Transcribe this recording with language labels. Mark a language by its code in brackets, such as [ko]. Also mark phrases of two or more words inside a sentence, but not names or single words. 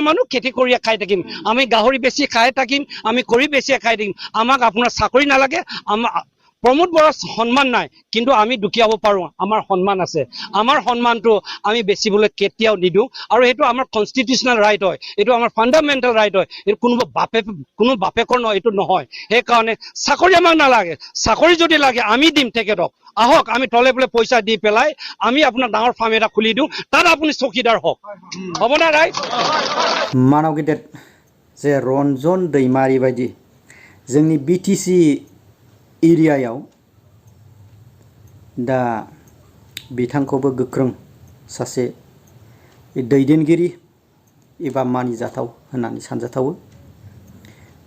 [as] মানুহ খেতি কৰি খাই থাকিম আমি গাহৰি বেছি খাই থাকিম আমি কৰি বেছি খাই থাকিম আমাক আপোনাৰ চাকৰি নালাগে প্ৰমোদ বড়ো সন্মান নাই কিন্তু আমি দুখিয়াব পাৰো আমাৰ সন্মান আছে আমাৰ সন্মানটো আমি বেছিবলৈ কেতিয়াও নিদিওঁ আৰু এইটো আমাৰ [en] constitutional right [as] হয় এইটো আমাৰ [en] fundamental right [as] হয় এইটো কোনো বাপেকৰ নহয় এইটো নহয় সেইকাৰণে চাকৰি আমাক নালাগে চাকৰি যদি লাগে আমি দিম তেখেতক আহক আমি তলে বোলে পইচা দি পেলাই আমি আপোনাৰ ডাঙৰ ফাৰ্ম এটা খুলি দিওঁ তাত আপুনি চকীদাৰ হওক হ'ব না ৰাইট [brx] मानाव गेदेर जे रन्जन दैमारि बायदि जोंनि BTC एरियायाव दा बिथांखौबो गोख्रों सासे दैदेनगिरि एबा मानिजाथाव होननानै सानजाथावो दा